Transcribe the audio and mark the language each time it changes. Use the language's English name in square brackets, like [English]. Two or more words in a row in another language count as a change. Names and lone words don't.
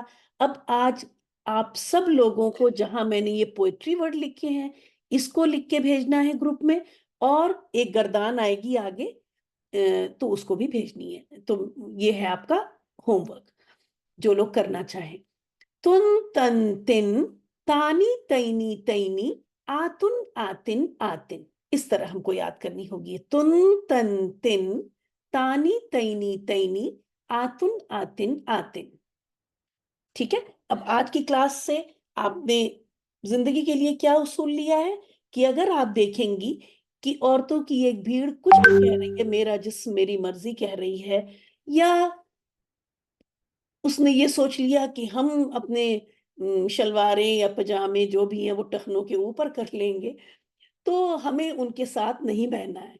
[Urdu] اب آج آپ سب لوگوں کو جہاں میں نے یہ [English] poetry word [Urdu] لکھے ہیں اس کو لکھ کے بھیجنا ہے گروپ میں, اور ایک گردان آئے گی آگے تو اس کو بھی بھیجنی ہے. تو یہ ہے آپ کا [English] home work [Urdu] جو لوگ کرنا چاہیں. [Arabic] تن تن تن تانی تینی تینی آتن آتن آتن. [Urdu] اس طرح ہم کو یاد کرنی ہوگی. [Arabic] تن تن تن تانی تینی تینی آتن آتن آتن. [Urdu] ٹھیک ہے. اب آج کی کلاس سے آپ نے زندگی کے لیے کیا اصول لیا ہے کہ اگر آپ دیکھیں گی کہ عورتوں کی ایک بھیڑ کچھ بھی کہہ رہی ہے, میرا جسم میری مرضی کہہ رہی ہے, یا اس نے یہ سوچ لیا کہ ہم اپنے شلواریں یا پجامے جو بھی ہیں وہ ٹخنوں کے اوپر کر لیں گے, تو ہمیں ان کے ساتھ نہیں بہنا ہے.